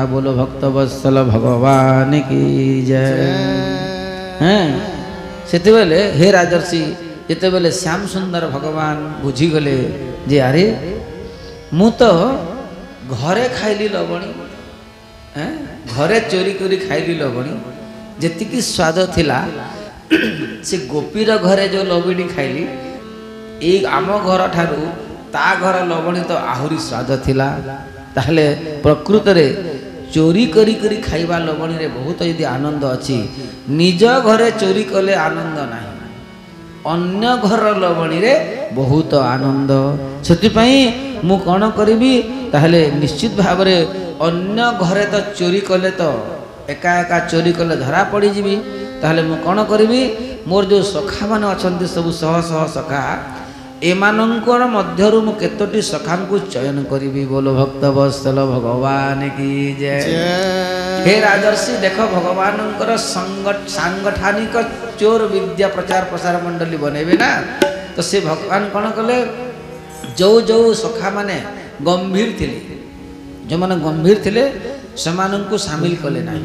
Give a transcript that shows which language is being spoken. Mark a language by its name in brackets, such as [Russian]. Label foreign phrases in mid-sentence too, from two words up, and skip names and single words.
[Hindi] बोलो भक्त वत्सल भगवान की जय। [Odia] ହଁ ସେତେ ବେଳେ ହେ ରାଜର୍ଷି ଯେତେ ବେଳେ ଶ୍ୟାମ ସୁନ୍ଦର ଭଗବାନ ବୁଝିଗଲେ ଯେ ଅରେ ମୁଁ ତ ଘରେ ଖାଇଲି ଲବଣୀ ଘରେ ଚୋରି କରି ଖାଇଲି ଲବଣୀ ଯେତିକି ସ୍ୱାଦ ଥିଲା ସେ ଗୋପୀର ଘରେ ଯୋ ଲବଣୀ ଖାଇଲି ଏ ଆମ ଘର ଠାରୁ ତା ଘର ଲବଣୀ ତ ଆହୁରି ସ୍ୱାଦ ଥିଲା। ତାହେଲେ ପ୍ରକୃତ ରେ ଚୋରି କରି କରି ଖାଇବା ଲବଣୀ ରେ ବହୁତ ଯଦି ଆନନ୍ଦ ଅଛି ନିଜ ଘରେ ଚୋରି କଲେ ଆନନ୍ଦ ନାହିଁ ଅନ୍ୟ ଘର ଲବଣୀ ରେ ବହୁତ ଆନନ୍ଦ। ସେଥି ପାଇଁ ମୁଁ କଣ କରିବି ତାହେଲେ ନିଶ୍ଚିତ ଭାବ ରେ ଅନ୍ୟ ଘରେ ତ ଚୋରି କଲେ ତ ଏକା ଏକା ଚୋରି କଲେ ଧରା ପଡ଼ି ଯିବି। ତାହେଲେ ମୁଁ କଣ କରିବି ମୋର ଯୋ ସଖା ମାନେ ଅଛନ୍ତି ସବୁ ସହ ସହ ସଖା ଏମାନଙ୍କର ମଧ୍ୟରୁ ମୁଁ କେତୋଟି ସଖା କୁ ଚୟନ କରିବି। [Hindi] बोलो भक्त वत्सल भगवान की जय। [Odia] ହେ ରାଜର୍ଷି ଦେଖ ଭଗବାନ ସାଙ୍ଗଠନିକ ଚୋର ବିଦ୍ୟା ପ୍ରଚାର ପ୍ରସାର ମଣ୍ଡଳୀ ବନେଇବେ ନା ତ ସେ ଭଗବାନ କଣ କଲେ ଯୋ ଯୋ ସଖା ମାନେ ଗମ୍ଭୀର ଥିଲେ ଯୋ ମାନେ ଗମ୍ଭୀର ଥିଲେ ସେମାନଙ୍କୁ ସାମିଲ କଲେ ନାହିଁ।